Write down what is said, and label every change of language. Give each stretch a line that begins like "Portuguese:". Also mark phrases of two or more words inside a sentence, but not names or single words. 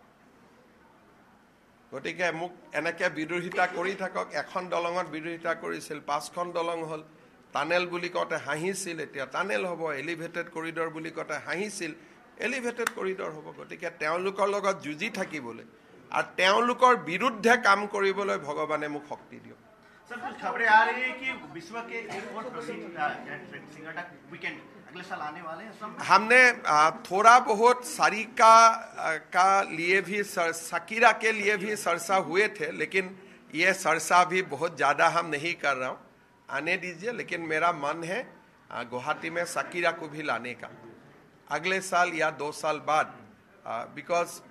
Assamese: গতিকে মোক এনেকৈ বিৰোধিতা কৰি থাকক এখন দলঙত বিৰোধিতা কৰিছিল 5খন দলং হ'ল টানেল বুলি কওঁতে হাঁহিছিল এতিয়া টানেল হ'ব
English: elevated corridor
Assamese: বুলি কওঁতে হাঁহিছিল
English: elevated corridor
Assamese: হ'ব গতিকে তেওঁলোকৰ লগত যুঁজি থাকিবলৈ আৰু তেওঁলোকৰ বিৰুদ্ধে কাম কৰিবলৈ ভগৱানে মোক শক্তি দিয়ক
Hindi: सर कुछ खबरें आ रही है कि विश्व के एक और प्रसिद्ध सिंगर का वीकेंड अगले साल आने वाले हैं हमने थोड़ा बहुत सारिका का लिए भी शकीरा के लिए भी चर्चा हुए थे लेकिन ये चर्चा भी बहुत ज़्यादा हम नहीं कर रहा हूँ आने दीजिए लेकिन मेरा मन है गुवाहाटी में शकीरा को भी लाने का अगले साल या 2 साल बाद बिकॉज